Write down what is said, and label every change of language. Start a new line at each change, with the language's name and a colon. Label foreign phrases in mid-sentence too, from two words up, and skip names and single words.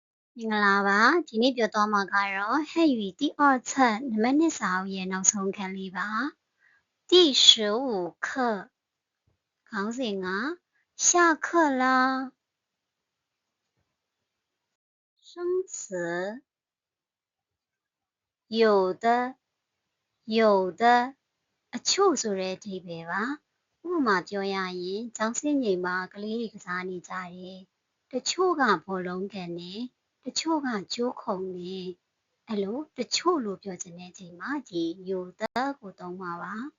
Burmese: မင်္ဂလာပါဒီနေ့ပြောသွားမှာကတော့ဟဲ့ယူ
Chinese: 第二册
Burmese: နံပါတ်2စာအုပ်ရဲ့နောက်ဆုံးခန်းလေးပါ
Chinese: 第15课
Burmese: ခေါင်းစဉ်က下课啦
Chinese: 生词有的有的
Burmese: အချို့ဆိုတဲ့အဓိပ္ပာယ်ပါဥပမာပြောရရင်ကျောင်းစင်းချိန်မှာကလေးတွေကစားနေကြတယ်တချို့ကဘောလုံးကန်နေတချို့ကကျိုးခုံနေအဲ့လိုတချို့လို့ပြောချင်တဲ့အချိန်မှာဒီ有的ကိုသုံးပါပါ